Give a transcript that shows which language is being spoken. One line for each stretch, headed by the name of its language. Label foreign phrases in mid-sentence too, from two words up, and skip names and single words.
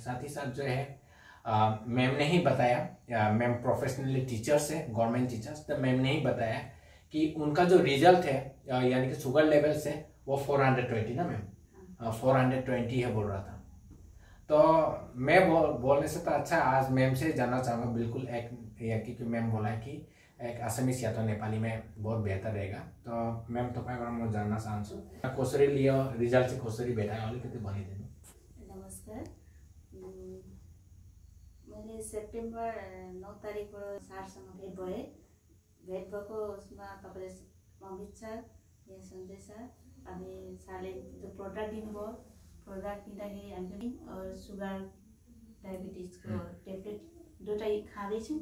Hindi: साथ ही साथ जो है मैम ने ही बताया, मैम
English: professionally teachers
Hindi: है,
English: government teachers,
Hindi: तो मैम ने ही बताया कि उनका जो रिजल्ट है यानी कि
English: sugar level
Hindi: से वो 420 ना मैम, 420 है बोल रहा था। तो मैं बोलने से तो अच्छा आज मैम से जानना चाहूँगा बिल्कुल एक, क्योंकि मैम बोला है कि
Nepali: एक आसामिस या तो नेपाली
Hindi: में बहुत बेहतर रहेगा।
Nepali: तो मैम तपाईबाट म जान्न चाहन्छु कसरी लियो रिजल्ट चाहिँ कसरी भेटायो अलिकति भनिदिनु। नमस्कार, मैले सेप्टेम्बर 9 तारिकबाट सरसँग भेट भएँ। भेट भएको उसमा तपाईँले अमित सर या सञ्जय सर अनि सरले जो प्रोडक्ट दिनुभयो, प्रोडक्ट दिँदाखेरि हामी और सुगर डायबिटिजको ट्याब्लेट दुईटा खाँदैछौँ।